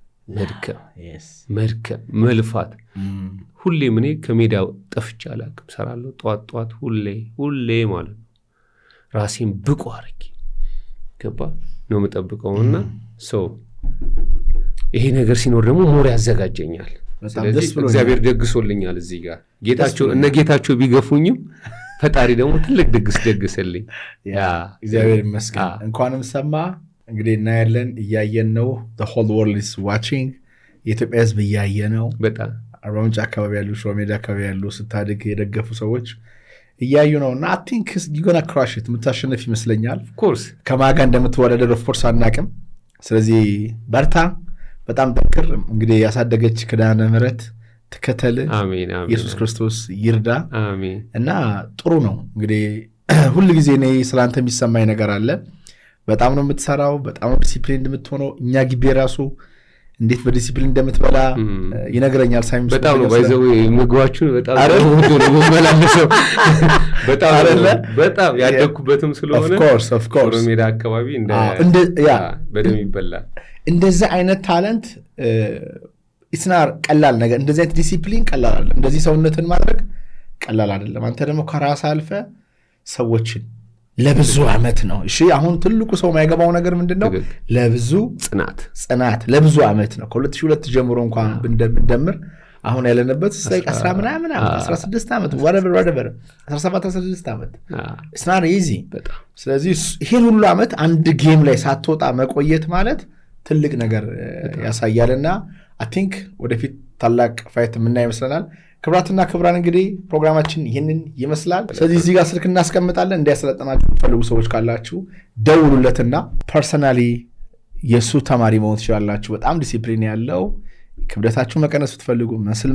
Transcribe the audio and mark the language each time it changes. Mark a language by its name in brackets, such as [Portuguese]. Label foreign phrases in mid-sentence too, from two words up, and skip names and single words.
[Amharic] መድከም መልፋት። ሁሌም እኔ ከሜዳ ጠፍቼ አላውቅም። ሰራለሁ ጠዋት ሁሌ ማለት ነው። ራሴን ብቁ አድርጌ ገባ ነው የምጠብቀውና ይሄ ነገር ሲኖር ደግሞ ሞር ያዘጋጀኛል። ስለዚህ እግዚአብሔር ደግሶልኛል። እዚህ ጋር ጌታቸው ቢገፉኝም ፈጣሪ ደግሞ ትልቅ ድግስ ደግስልኝ። እግዚአብሔር ይመስገን። እንኳንም ሰማ። እንግዲህ እናያለን፣ እያየን ነው። [English] the whole world is watching። [Amharic] የኢትዮጵያ ህዝብ እያየ ነው። በጣም አርባ ምንጭ አካባቢ ያሉ፣ ሽሮ ሜዳ አካባቢ ያሉ ስታድግ የደገፉ ሰዎች እያዩ ነው። እና [English] I think you're gonna crush it። [Amharic] የምታሸነፍ ይመስለኛል። [English] of course [Amharic] ከማጋ እንደምትወዳደር [English] of course [Amharic] አናቅም። ስለዚህ በርታ፣ በጣም ጠንክር። እንግዲህ ያሳደገች ኪዳነ ምሕረት ተከተል። አሜን አሜን። ኢየሱስ ክርስቶስ ይርዳ። አሜን። እና ጥሩ ነው እንግዲህ ሁሉ ጊዜ እኔ ስላንተ የሚሰማኝ ነገር አለ። በጣም ነው የምትሰራው፣ በጣም ነው ዲሲፕሊን እንደምትሆነው። እኛ ግቢ ራሱ እንዴት በዲሲፕሊን እንደምትበላ ይነግረኛል። ሳይም በጣም ነው ባይዘው ምግባችሁን በጣም ነው መመላለሰው። በጣም በጣም ያደኩበትም ስለሆነ [English] of course [Amharic] ሜዳ አካባቢ በደም ይበላል። እንደዚህ አይነት ታለንት ኢስናር ቀላል ነገር፣ እንደዚህ አይነት ዲሲፕሊን ቀላል አይደለም። እንደዚህ ሰውነትን ማድረግ ቀላል አይደለም። አንተ ደግሞ ከራስ አልፈ ሰዎችን ለብዙ ዓመት ነው። እሺ አሁን ትልቁ ሰው የማይገባው ነገር ምንድነው? ለብዙ ጽናት ለብዙ ዓመት ነው። ከ2002 ጀምሮ እንኳን ብንደምር አሁን ያለንበት 10 ምናምን 16 ዓመት whatever 17 16 ዓመት [English] it's not easy። [Amharic] ስለዚህ ይሄን ሁሉ ዓመት አንድ ጌም ላይ ሳትወጣ መቆየት ማለት ትልቅ ነገር ያሳያልና [English] I think [Amharic] ወደፊት ታላቅ ፋይት የምናይ ይመስለናል። ክብራትና ክብራን እንግዲህ ፕሮግራማችን ይህንን ይመስላል። ስለዚህ እዚህ ጋር ስልክ እናስቀምጣለን። እንዲያሰለጥናችሁ የምትፈልጉ ሰዎች ካላችሁ ደውሉለትና ፐርሰናሊ የእሱ ተማሪ መሆን ትችላላችሁ። በጣም ዲሲፕሊን ያለው፣ ክብደታችሁ መቀነስ ብትፈልጉ፣ መስል